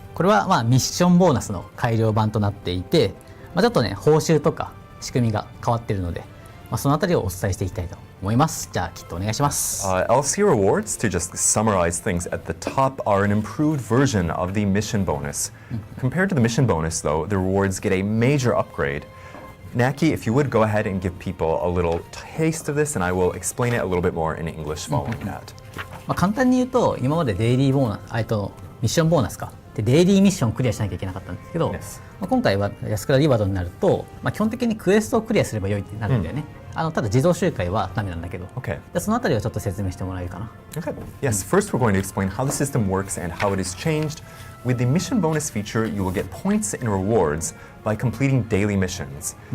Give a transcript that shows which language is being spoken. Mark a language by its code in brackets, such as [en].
[ja] これはミッションボーナスの改良版となっていて、ちょっとね報酬とか仕組みが変わっているので、そのあたりをお伝えしていきたいと思います。じゃあきっとお願いします。 [en] LC rewards, to just summarize things at the top, are an improved version of the mission bonus. Compared to the mission bonus, though, the rewards get a major upgrade. Naki, if you would go ahead and give people a little taste of this, and I will explain it a little bit more in English following that. [ja] 簡単に言うと今までデイリーボーナスミッションボーナスかでデイリーミッションをクリアしなきゃいけなかったんですけど、 [en] Yes. [ja] 今回はラスクラリワードになると、基本的にクエストをクリアすれば良いってなるんだよね、ただ自動周回はダメなんだけど、 [en] Okay. [ja] でそのあたりはちょっと説明してもらえるかな。 [en] Okay. Yes, first we're going to explain how the system works and how it is changed. With the mission bonus feature, you will get points and rewards by completing daily missions.